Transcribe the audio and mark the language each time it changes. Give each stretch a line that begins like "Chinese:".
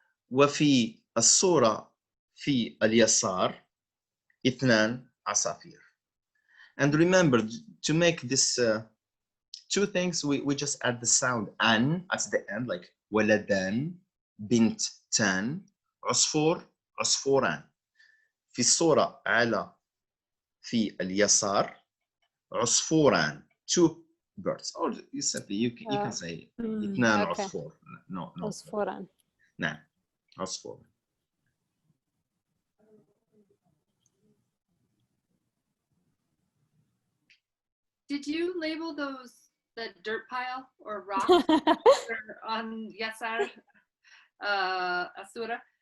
Arabic: وفي الصورة في اليسار 2 عصافير.
English: And remember, to make this two things, we just add the sound an at the end, like
Arabic: ولدان, بنتان, عصفور, عصفوران. في الصورة في اليسار عصفوران, 2
English: birds, or you simply you can say Mm.
Arabic: اثنان
English: Okay.
Arabic: عصفور.
English: No.
Arabic: عصفوران. نعم عصفور.
English: Did you label the dirt pile or rocks that are on Yasar Asura?